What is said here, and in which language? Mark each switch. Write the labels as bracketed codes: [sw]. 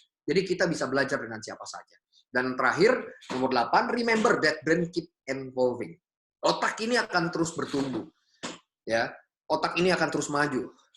[id] Jadi kita bisa belajar dengan siapa saja. Dan terakhir, nomor 8, [en] remember that brain keep evolving. [id] Otak ini akan terus bertumbuh. Ya, otak ini akan terus maju.